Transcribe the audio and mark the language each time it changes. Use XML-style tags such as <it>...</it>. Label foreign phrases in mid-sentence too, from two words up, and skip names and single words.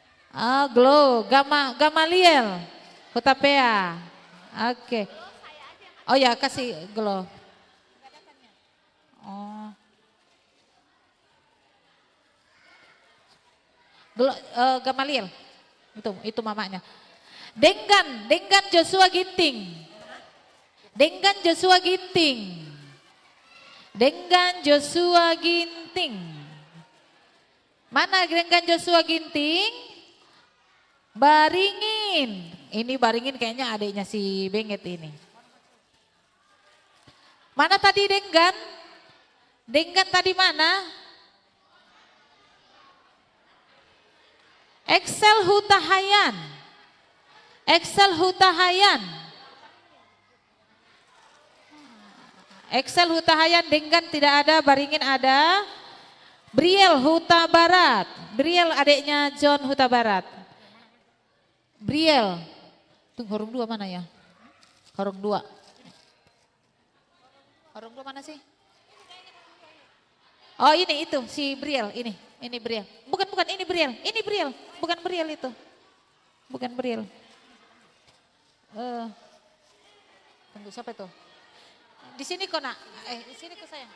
<id>Glow Gamaliel Hutapea. Oke. Oh ya, kasih glow. Oh. Gamaliel. Itu mamanya. Denggan Joshua Ginting. Denggan Joshua Ginting. Denggan Joshua Ginting. Mana Denggan Joshua Ginting? Baringin. Ini Baringin kayaknya adiknya si Benget ini. Mana tadi Denggan? Denggan tadi mana? Excel Hutahayan. Excel Hutahayan. Excel Hutahayan, Denggan tidak ada, Baringin ada. Briel Huta Barat. Briel adiknya John Huta Barat. Briel. Tunggu horong 2 mana ya? Horong 2. Horong 2 mana sih? Oh ini itu si Briel ini Briel. Bukan ini Briel. Ini Briel. Bukan Briel itu. Bukan Briel. Tunggu siapa itu? Di sini kok nak, di sini kok sayang.</id>